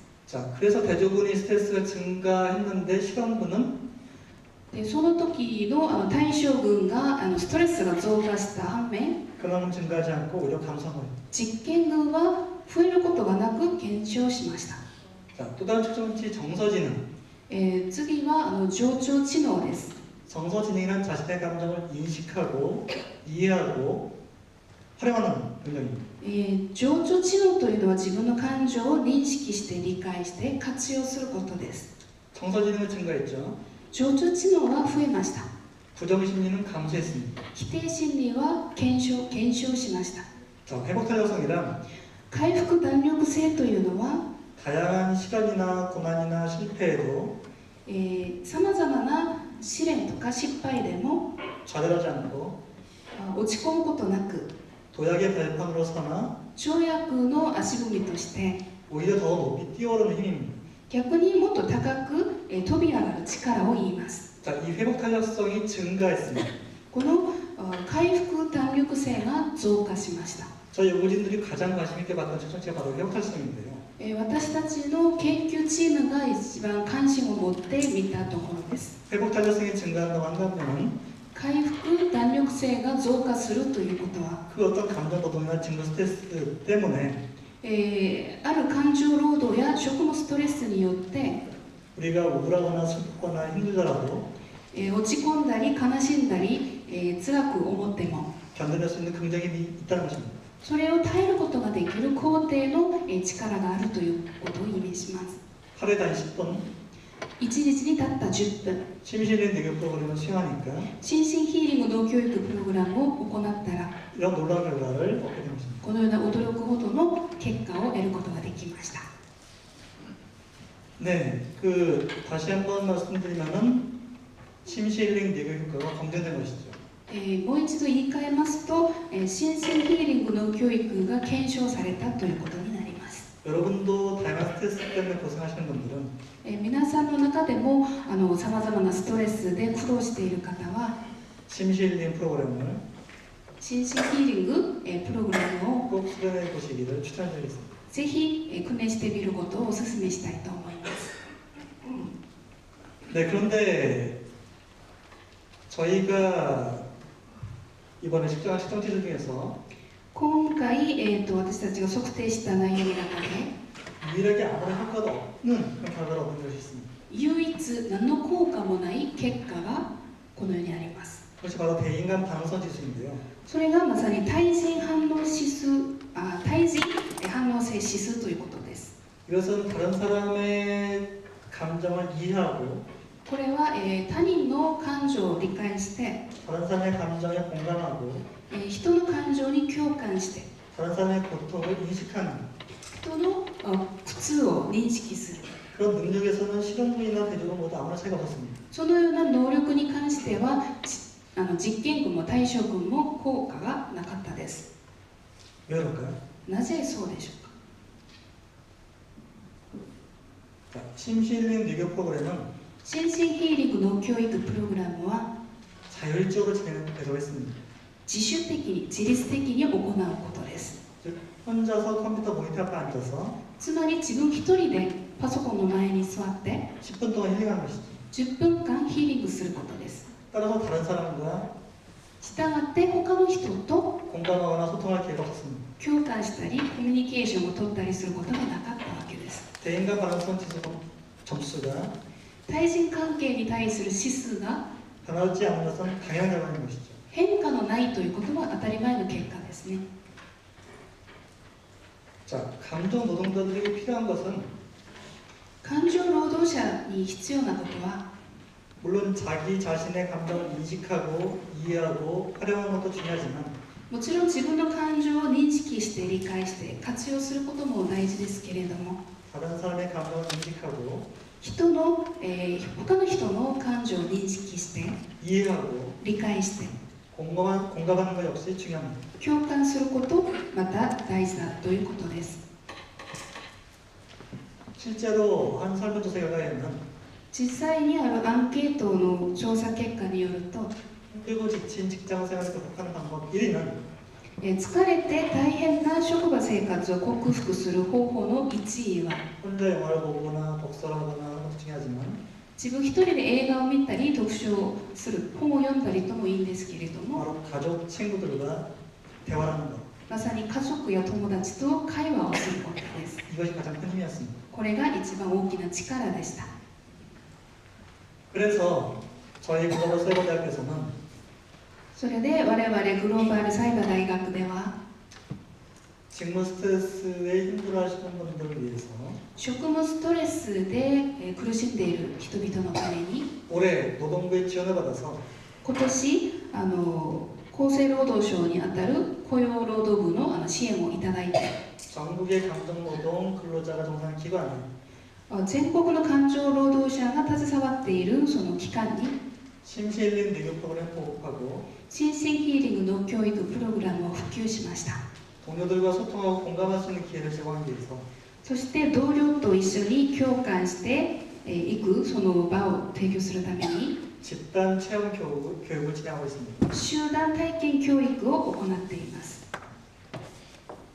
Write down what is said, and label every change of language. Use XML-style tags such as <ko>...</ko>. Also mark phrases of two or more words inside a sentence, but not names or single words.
<ko>자, 그래서 대조군이 스트레스가 증가했는데 실험군은</ko> <ja>でその時の対象群がストレスが増加した反面、</ja> <ko>그만큼 증가하지 않고 오히려 감소한 거예요.</ko> <ja>実験群は増えることがなく減少しました。</ja> <ko>자, 또 다른 측정치 정서지능.</ko> <ja>次は情緒知能です。</ja> <ko>정서지능이란 자신의 감정을 인식하고 이해하고 활용하는 능력입니다.</ko> <ja>情緒知能というのは自分の感情を認識して理解して活用することです。</ja> <ko>정서지능은 증가했죠.</ko> <ja>情緒知能は増えました。</ja> <ko>부정심리는 감소했습니다.</ko> <ja>否定心理は減少しました。</ja> <ko>자, 회복탄력성이란</ko> <ja>回復弾力性というのは</ja> <ko>다양한 시련이나 고난이나 실패에도</ko> <ja>さまざまな試練とか失敗でも</ja> <ko>좌절하지 않고</ko> <ja>落ち込むことなく</ja> <ko>도약의 발판으로 서나</ko> <ja>跳躍の足踏みとして</ja> <ko>오히려 더 높이 뛰어오르는 힘입니다.</ko> <ja>逆にもっと高く飛び上がる力を言います。</ja> <ko>자, 이 회복탄력성이 증가했습니다.</ko> <ja>この回復弾力性が増加しました。</ja> <ko>저희 연구진들이 가장 관심 있게 봤던 측정치가 바로 회복 달성인데요.</ko> <ja>私たちの研究チームが一番関心を持って見たところです。</ja> <ko>회복 탄력성이 증가한다고 한다면</ko> <ja>回復弾力性が増加するということは、</ja> <ko>그 어떤 감정 노동이나 직무 스트레스 때문에</ko> <ja>ある感情労働や職務ストレスによって</ja> <ko>우리가 우울하거나 슬프거나 힘들더라도</ko> <ja>落ち込んだり悲しんだり、辛く思っても</ja> <ko>견뎌낼 수 있는 긍정이 있다는 것입니다.</ko> <ja>それを耐えることができる肯定の力があるということを意味します。</ja> <ko>하루에 단 10분</ko> <ja>1 日にたった10分</ja> <ko>심신의 내교 프로그램을 수행하니까</ko> <ja>心身ヒーリング脳教育プログラムを行ったら</ja> <ko>이런 놀라운 결과를 얻게 된 것입니다.</ko> <ja>このような驚くほどの結果を得ることができました。</ja> <ko>네, 다시 한번 말씀드리면은 심시힐링 내교 효과가 검증된 것이죠.</ko> <ja>もう一度言い換えますと、心身ヒーリングの教育が検証されたということになります。</ja> <ko>여러분도 다양한 스트레스 때문에 고생하시는 분들은</ko> <ja>皆さんの中でもさまざまなストレスで苦労している方は</ja> <ko>심시힐링 프로그램을</ko> <ja>心身ヒーリングプログラムを</ja> <ko>꼭 수련해 보시기를 추천드리겠습니다.</ko> <ja>ぜひ訓練してみることをお勧めしたいと思います。</ja> <ko>네, 그런데 저희가 이번에 측정한 측정치들 중에서</ko> <ja>今回、私たちが測定した内容の中で</ja> <ko>유일하게 아무런 효과도 없는 그런 결과를 얻은 것이 있습니다.</ko> <ja>唯一何の効果もない結果がこのようにあります。</ja> <ko>그것이 바로 대인간 반응성 지수인데요.</ko> <ja>それがまさに対人反応指数、対人反応性指数ということです。</ja> <ko>이것은 다른 사람의 감정을 이해하고</ko> <ja>これは、他人の感情を理解して、</ja> <ko>다른 사람의 감정에 공감하고</ko> <ja>人の感情に共感して、</ja> <ko>다른 사람의 고통을 인식하는</ko> <ja>人の苦痛を認識する。</ja> <ko>그런 능력에서는 실험군이나 대조군 모두 아무런 차이가 없었습니다.</ko> <ja>そのような能力に関しては、実験群も対象群も効果がなかったです。</ja> <ko>왜 그럴까요?</ko> <ja>なぜそうでしょうか。</ja> <ko>자, 심시힐링 내교 프로그램은</ko> <ja>心身ヒーリングの教育プログラムは</ja> <ko>자율적으로 진행되도록 했습니다.</ko> <ja>自主的に自律的に行うことです。</ja> <ko>즉 혼자서 컴퓨터 모니터 앞에 앉아서</ko> <ja>つまり自分一人でパソコンの前に座って</ja> <ko>10분 동안 힐링하는 것이죠.</ko> <ja>10 分間ヒーリングすることです。</ja> <ko>따라서 다른 사람과</ko> <ja>したがって他の人と</ja> <ko>공감하거나 소통할 기회가 없었습니다.</ko> <ja>共感したりコミュニケーションを取ったりすることがなかったわけです。</ja> <ko>대인간 반응성 지수 점수가</ko> <ja>対人関係に対する指数が</ja> <ko>변하지 않는 것은 당연한 결과인 것이죠.</ko> <ja>変化のないということは当たり前の結果ですね。</ja> <ko>자, 감정 노동자들에게 필요한 것은</ko> <ja>感情労働者に必要なことは</ja> <ko>물론 자기 자신의 감정을 인식하고 이해하고 활용하는 것도 중요하지만</ko> <ja>もちろん自分の感情を認識して理解して活用することも大事ですけれども</ja> <ko>다른 사람의 감정을 인식하고</ko> <ja>人の、他の人の感情を認識して</ja> <ko>이해하고</ko> <ja>理解して</ja> <ko>공감하는 것 역시 중요합니다.</ko> <ja>共感することまた大事だということです。</ja> <ko>실제로 한 설문조사 결과에는</ko> <ja>実際にあるアンケートの調査結果によると</ja> <ko>힘들고 지친 직장생활을 극복하는 방법 1위는</ko> <ja>疲れて大変な職場生活を克服する方法の1位は</ja> <ko>혼자 영화를 보거나 독서를 하거나 하는 것도 중요하지만</ko> <ja>自分一人で映画を見たり読書をする本を読んだりともいいんですけれども</ja> <ko>바로 가족, 친구들과 대화를 하는 것</ko> <ja>まさに家族や友達と会話をすることです。</ja> <ko>이것이 가장 큰 힘이었습니다.</ko> <ja>これが一番大きな力でした。</ja> <ko>그래서 저희 글로벌 사이버대학에서는</ko> <ja>それで我々グローバルサイバー大学では</ja> <ko>직무 스트레스에 힘들어하시는 분들을 위해서</ko> <ja>職務ストレスで苦しんでいる人々のために</ja> <ko>올해 노동부의 지원을 받아서</ko> <ja>今年厚生労働省にあたる雇用労働部の支援をいただいて</ja> <ko>전국의 감정노동 근로자가 종사하는 기관에</ko> <ja>全国の感情労働者が携わっているその機関に</ja> <ko>심시힐링 내교 프로그램 보급하고</ko> <ja>心身ヒーリングの教育プログラムを普及しました。</ja> <ko>동료들과 소통하고 공감할 수 있는 기회를 제공하기 위해서</ko> <ja>そして同僚と一緒に共感していくその場を提供するために</ja> <ko>집단 체험 교육을 진행하고 있습니다.</ko> <ja>集団体験教育を行っています。</ja>